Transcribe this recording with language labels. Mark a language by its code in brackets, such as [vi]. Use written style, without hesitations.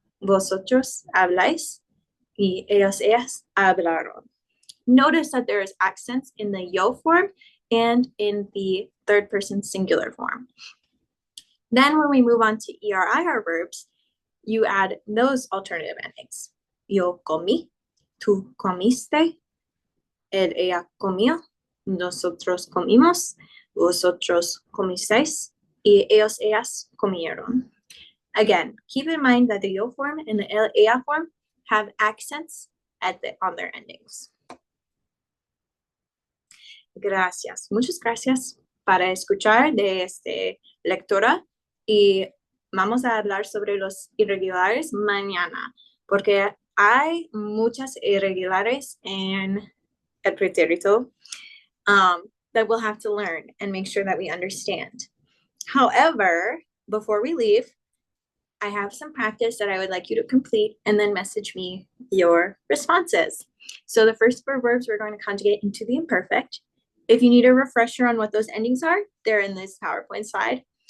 [es] Vosotros habláis. Y ellos, ellas hablaron. [en] Notice that there is accents in the yo form and in the third person singular form. Then when we move on to ER-IR verbs, you add those alternative endings. [es] Yo comí, tú comiste, él, ella comió, nosotros comimos, vosotros comisteis, y ellos, ellas comieron. [en] Again, keep in mind that the yo form and the él, ella form have accents on their endings. [es] Gracias, muchas gracias para escuchar de lectora y vamos a hablar sobre los irregulares mañana, porque hay muchas irregulares en el pretérito [en] that we'll have to learn and make sure that we understand. However, before we leave, I have some practice that I would like you to complete and then message me your responses. So the first 4 verbs we're going to conjugate into the imperfect. If you need a refresher on what those endings are, they're in this PowerPoint slide.